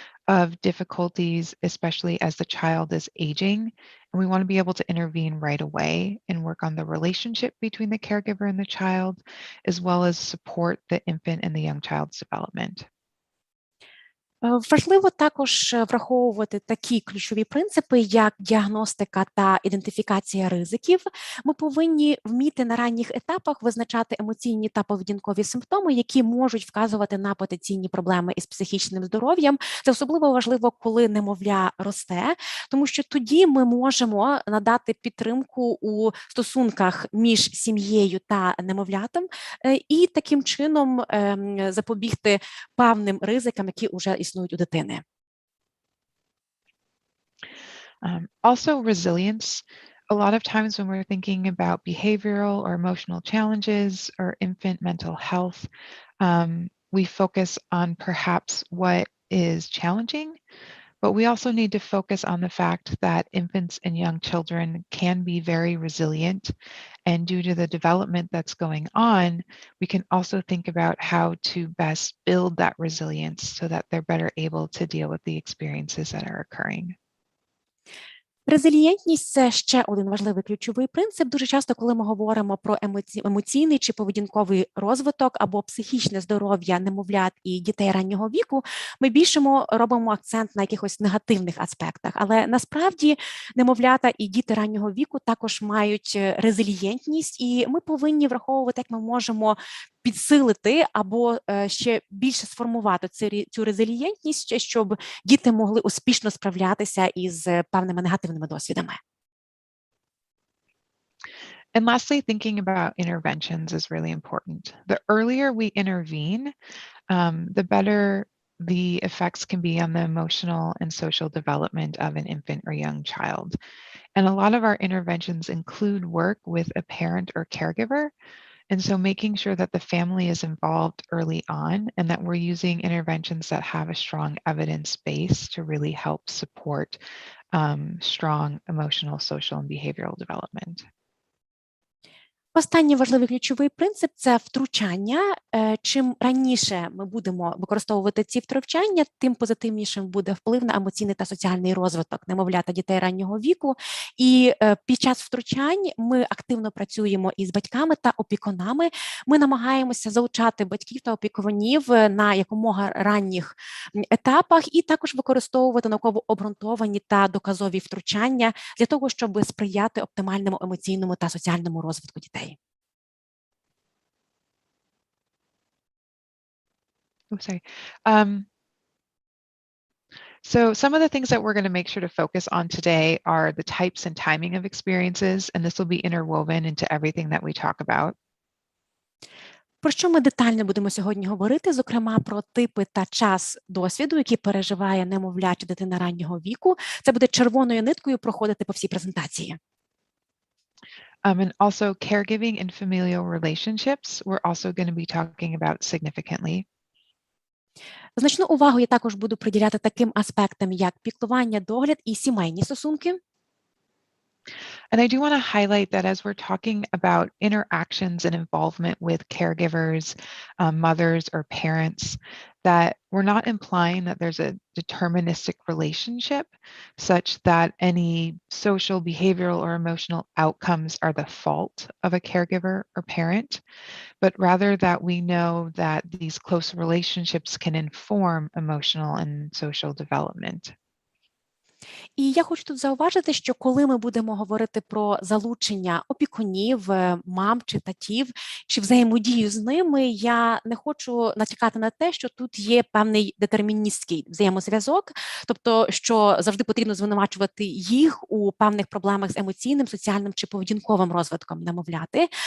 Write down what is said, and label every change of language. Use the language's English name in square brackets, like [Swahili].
[English] of difficulties, especially as the child is aging. And we want to be able to intervene right away and work on the relationship between the caregiver and the child, as well as support the infant and the young child's development. [Ukrainian] Важливо також враховувати такі ключові принципи, як діагностика та ідентифікація ризиків. Ми повинні вміти на ранніх етапах визначати емоційні та поведінкові симптоми, які можуть вказувати на потенційні проблеми із психічним здоров'ям. Це особливо важливо, коли немовля росте, тому що тоді ми можемо надати підтримку у стосунках між сім'єю та немовлятом і таким чином запобігти певним ризикам, які вже існують у дитини. [English] Also resilience. A lot of times when we're thinking about behavioral or emotional challenges or infant mental health, we focus on perhaps what is challenging, but we also need to focus on the fact that infants and young children can be very resilient. And due to the development that's going on, we can also think about how to best build that resilience so that they're better able to deal with the experiences that are occurring. [Ukrainian] Резилієнтність – це ще один важливий ключовий принцип. Дуже часто, коли ми говоримо про емоційний чи поведінковий розвиток або психічне здоров'я немовлят і дітей раннього віку, ми більше робимо акцент на якихось негативних аспектах. Але насправді немовлята і діти раннього віку також мають резилієнтність, і ми повинні враховувати, як ми можемо підсилити або ще більше сформувати цю резилієнтність, щоб діти могли успішно справлятися із певними негативними досвідами. [English] And lastly, thinking about interventions is really important. The earlier we intervene, the better the effects can be on the emotional and social development of an infant or young child. And a lot of our interventions include work with a parent or caregiver. And so making sure that the family is involved early on and that we're using interventions that have a strong evidence base to really help support strong emotional, social, and behavioral development. [Ukrainian] Останній важливий ключовий принцип – це втручання. Чим раніше ми будемо використовувати ці втручання, тим позитивнішим буде вплив на емоційний та соціальний розвиток немовлят та дітей раннього віку. І під час втручань ми активно працюємо із батьками та опікунами. Ми намагаємося залучати батьків та опікунів на якомога ранніх етапах і також використовувати науково обґрунтовані та доказові втручання для того, щоб сприяти оптимальному емоційному та соціальному розвитку дітей. [English] Oh, sorry. So some of the things that we're going to make sure to focus on today are the types and timing of experiences, and this will be interwoven into everything that we talk about. [Ukrainian] Про що ми детально будемо сьогодні говорити, зокрема про типи та час досвіду, які переживає немовля чи дитина раннього віку. Це буде червоною ниткою проходити по всій презентації. [English] And also caregiving and familial relationships, we're also going to be talking about significantly. [Ukrainian] Значну увагу я також буду приділяти таким аспектам, як піклування, догляд і сімейні стосунки. [English] And I do want to highlight that as we're talking about interactions and involvement with caregivers, mothers or parents, that we're not implying that there's a deterministic relationship such that any social, behavioral, or emotional outcomes are the fault of a caregiver or parent, but rather that we know that these close relationships can inform emotional and social development. [Ukrainian] І я хочу тут зауважити, що коли ми будемо говорити про залучення опікунів, мам чи татів, чи взаємодію з ними, я не хочу натякати на те, що тут є певний детерміністський взаємозв'язок, тобто, що завжди потрібно звинувачувати їх у певних проблемах з емоційним, соціальним чи поведінковим розвитком немовляти.